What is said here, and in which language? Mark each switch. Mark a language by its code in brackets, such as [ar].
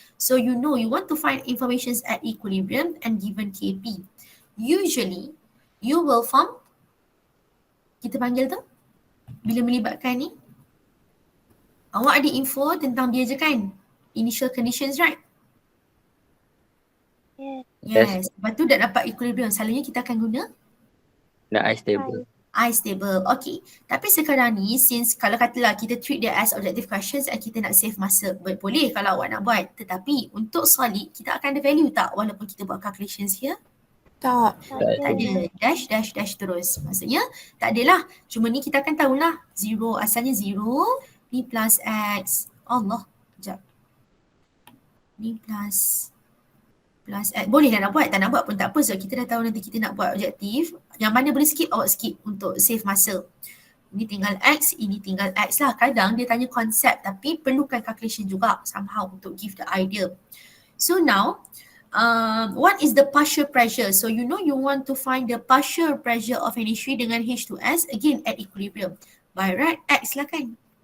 [en] So you know you want to find informations at equilibrium and given Kp. Usually, you will form, [ms] kita panggil tu, bila melibatkan ni, awak ada info tentang dia je kan? [en] Initial conditions, right? Yes. [ms] Lepas tu dah dapat equilibrium. Selalunya kita akan guna Nak [en] ice stable. I stable. Okay. [ms] Tapi sekarang ni, since kalau katalah kita treat dia [en] as objective questions and [ms] kita nak [en] save [ms] masa, boleh kalau awak nak buat. Tetapi untuk solid, kita akan ada value tak walaupun kita buat [en] calculations here? [ms] Tak. Tak ada. Dash terus. Maksudnya tak adalah. Cuma ni kita akan tahulah. Zero, asalnya zero. Ni plus X. Allah. Sekejap. Ni plus X. Boleh dah nak buat. Tak nak buat pun tak apa. So kita dah tahu nanti kita nak buat objektif. Yang mana boleh skip, awak skip untuk [en] save [ms] masa. Ini tinggal X, ini tinggal X lah. Kadang dia tanya konsep tapi perlukan calculation juga [en] somehow [ms] untuk [en] give the idea. So now, what is the partial pressure? So you know you want to find the partial pressure of NH3 [ms] dengan [en] H2S again at equilibrium. By right, X [ms] lah kan?